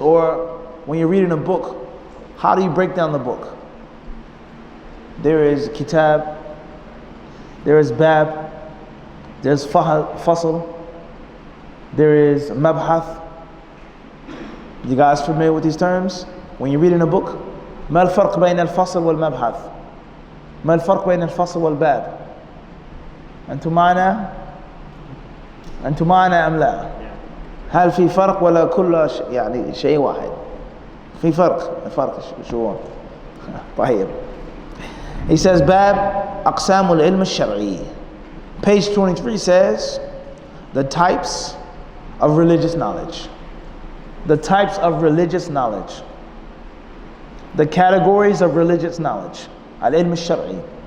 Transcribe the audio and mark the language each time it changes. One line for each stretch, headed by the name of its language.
English: Or when you're reading a book, how do you break down the book? There is kitab, there is bab, there's fasl, there is mabhath. You guys familiar with these terms? When you're reading a book,
Arabic: ما الفرق بين الفصل والمبحث؟ ما الفرق بين الفصل والباب؟ أنتم معنا؟ أنتم معنا أم لا؟ هل في فرق ولا كل يعني شيء واحد؟ في فرق شو هو؟ طيب.
English: He says
Arabic: باب أقسام العلم الشرعي.
English: Page 23 says the types of religious knowledge. The types of religious knowledge. The categories of religious knowledge. Al-Ilm al-Shar'i.